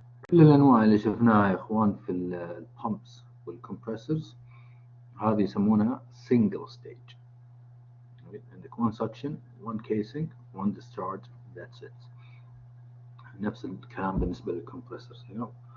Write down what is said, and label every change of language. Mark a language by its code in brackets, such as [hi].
[ar] كل الأنواع اللي شفناها يا إخوان في البامبس والكمبرسورز هذه يسمونها single stage. [en] عندك one suction, one casing, one discharge, that's it. [ar] نفس الكلام بالنسبة للكمبرسورز هنا.